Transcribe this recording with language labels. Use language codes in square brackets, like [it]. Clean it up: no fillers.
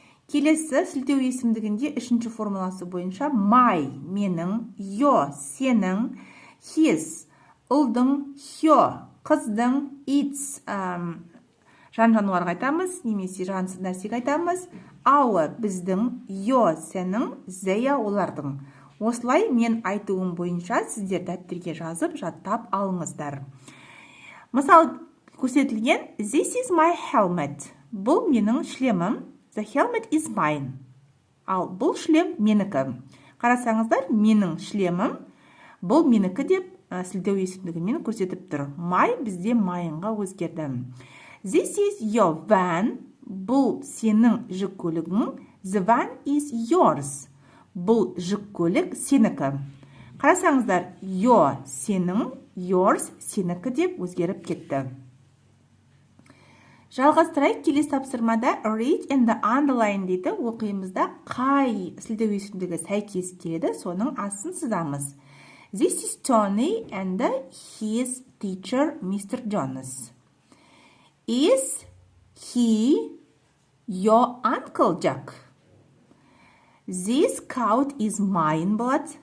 [kk] Келесі сілтеу есімдігінде үшінші формуласы бойынша my, менің, your, сенің, his, ұлдың, her, қыздың, its, жан-жануарға айтамыз, немесе жансыз нәрсеге айтамыз, our, біздің, your, сенің, they, олардың. Осылай мен айтуым бойынша сіздер дәптерге жазып, жаттап алыңыздар. Мысал көрсетілген, [en] this is my helmet. [kk] Бұл менің шлемім. [en] The helmet is mine. [kk] Ал бұл шлем менікі. Қарасаңыздар, менің шлемім, бұл менікі деп сілтеу есімдігімен көрсетіп тұр. My бізде майынға өзгерді. [en] This is your van. [kk] Бұл сенің жүк көлігің. [en] The van is yours. [kk] Бұл жүк көлік сенікі. Қарасаңыздар, your сенің, yours сенікі деп өзгеріп кетті. Жалғастырайық, келесі тапсырмада [en] read and underline [kk] дейді. Оқимызда қай сілтеу есімдігі сәйкес келеді, соның астын сызамыз. [en] This is Tony and his teacher, Mr. Jonas. Is he your Uncle Jack? This coat is mine, [kk] болады.